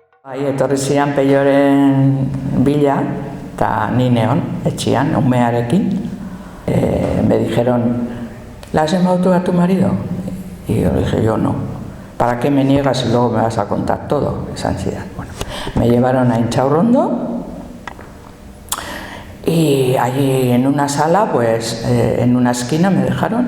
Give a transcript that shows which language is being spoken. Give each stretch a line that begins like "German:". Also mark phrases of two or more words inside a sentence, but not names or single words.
Basque: Etorri zian Peioren bila, eta ni neon, etxian, umearekin.
Spanish: Me dijeron, ¿la has llamado a tu marido? Y yo le dije, yo no. ¿Para qué me niegas y luego me vas a contar todo? Esa ansiedad. Bueno, me llevaron a Inchaurrondo y allí en una sala, pues en una esquina me dejaron.